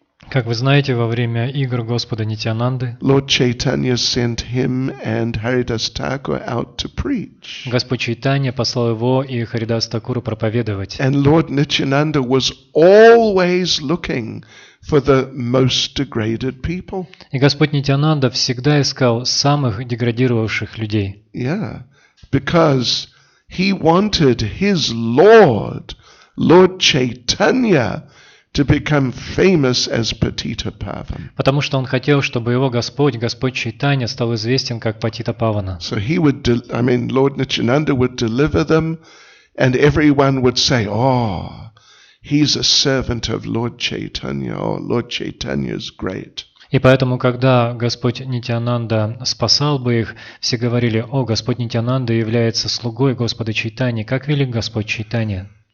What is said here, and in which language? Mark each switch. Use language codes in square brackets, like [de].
[ru] Как вы знаете, во время игр Господа Нитьянанды [en] Lord Chaitanya sent him and Haridas Thakur out to preach. [ru] Господь Чайтанья послал его и Харидас Такуру проповедовать. [en] And Lord Nityananda was always looking for the most degraded people. [ru] И Господь Нитьянанда всегда искал самых деградировавших людей. [en] Yeah, because he wanted his Lord Chaitanya, to become famous as Patita Pavan. [ru] Потому что он хотел, чтобы его Господь Чайтанья, стал известен как Патита Павана. [en] So he would, Lord Nityananda would deliver them, and everyone would say, oh, he's a servant of Lord Chaitanya, oh, Lord Chaitanya is great. [ru] И поэтому, когда Господь Нитьянанда спасал бы их, все говорили, о, Господь Нитьянанда является слугой Господа Чайтаньи, как велик Господь Чайтанья.